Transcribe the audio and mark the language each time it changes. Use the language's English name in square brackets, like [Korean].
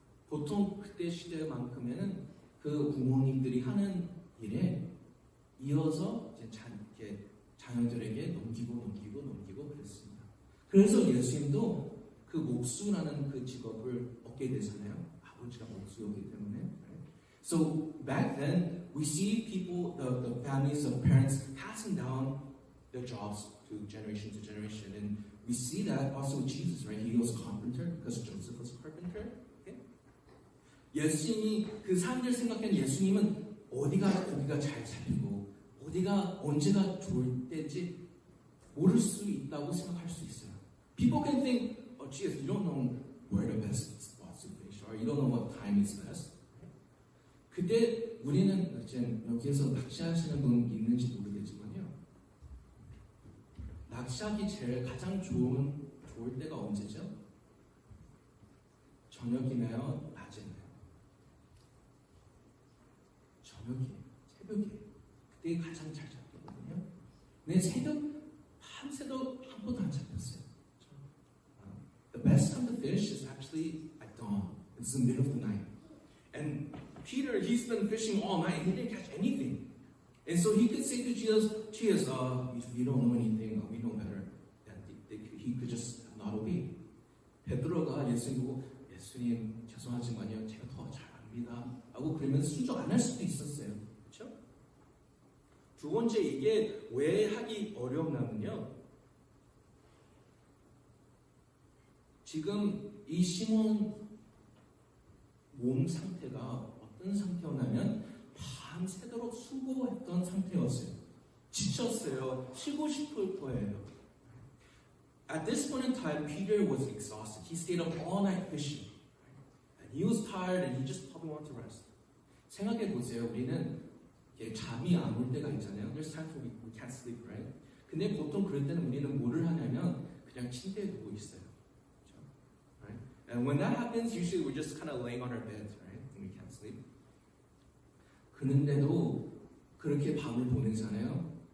[Korean] 보통 그때 시대만큼에는 그 부모님들이 하는 일에 이어서 이제 자녀들에게 넘기고 그랬습니다. 그래서 예수님도 그 목수라는 그 직업을 얻게 되잖아요. 아버지가 목수였기 때문에. [English] So back then, we see people, the families of parents passing down their jobs to generation, and We see that also with Jesus, right? He was a carpenter because Joseph was a carpenter. Okay? [Korean] 예수님이 그 사람들 생각하는 예수님은 어디가 고기가 잘 잡히고 어디가 언제가 좋을 때인지 모를 수 있다고 생각할 수 있어요. [English] People can think, oh, Jesus, you don't know where the best spots to fish are. You don't know what time is best. [Korean] 그때 우리는 이제 여기에서 낚시하시는 분 있는지 모르겠지만요. 낚시하기 제일 가장 좋을 때가 언제죠? 저녁이나요? 낮에나요? 저녁이에요. 새벽이에요. 그때 가장 잘 잡히거든요. 근데 새벽 밤새도 한 번도 안 잡혔어요. [English] The best time to fish is actually at dawn. It's the middle of the night. And Peter, he's been fishing all night. He didn't catch anything. And so he could say to Jesus, if you don't know anything, we know better. He could just not obey. [Korean] 베드로가 예수님 보고 예수님 죄송하지만요. 제가 더 잘 압니다. 라고 그러면 순종 안 할 수도 있었어요. 그렇죠? 두 번째 이게 왜 하기 어렵냐면요. 지금 이 시몬 몸 상태가 어떤 상태였냐면 밤새도록 수고했던 상태였어요. 지쳤어요. 쉬고 싶을 거예요. [English] At this point in time, Peter was exhausted. He stayed up all night fishing. And he was tired and he just probably wanted to rest. [Korean] 생각해 보세요. 우리는 잠이 안 올 때가 있잖아요. [English] There's times when we can't sleep, right? [Korean] 근데 보통 그럴 때는 우리는 뭐를 하냐면 그냥 침대에 누워 있어요. [English] Right? And when that happens, usually we're just kind of laying on our beds, right? When we can't sleep. [Korean] 그런데도 그렇게 밤을 보내잖아요.